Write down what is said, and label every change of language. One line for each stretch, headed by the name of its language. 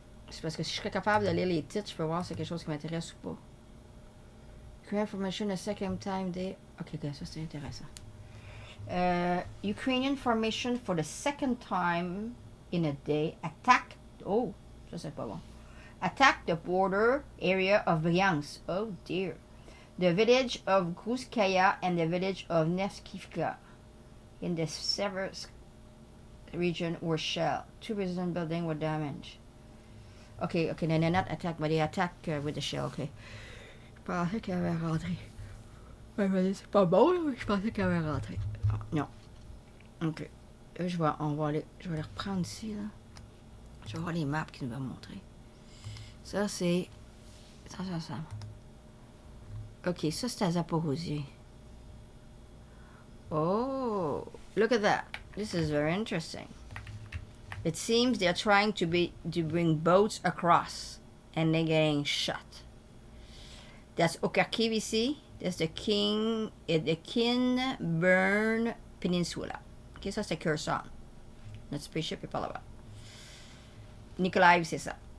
French: C'est parce que si je serais capable de lire les titres, je peux voir si c'est quelque chose qui m'intéresse ou pas.
English: Ukrainian formation a second time day.
French: Ok, ça c'est intéressant.
English: Ukrainian formation for the second time in a day attack. Oh,
French: ça c'est pas bon.
English: Attack the border area of Bryansk. Oh dear. The village of Gruskaya and the village of Nevskivka in the Seversk region were shelled. 2 resident buildings were damaged. Okay, no, they're not attacked, but they attack with the shell, okay.
French: Je pensais qu'elle avait rentré. Ouais, c'est pas bon, là, je pensais qu'elle avait rentré. Oh, non. Ok. Là, je vais les reprendre ici, là. Je vais voir les maps qu'ils nous vont montrer. Ça, c'est... Ça. Ok, ça, c'est à Zaporozhye.
English: Oh, look at that. This is very interesting. It seems they're trying to bring boats across, and they're getting shot. That's Okarkiv ici. That's the Kinburn Peninsula.
French: Ok, ça c'est Kherson. Notre spaceship est par là-bas. Nikolaev, c'est ça.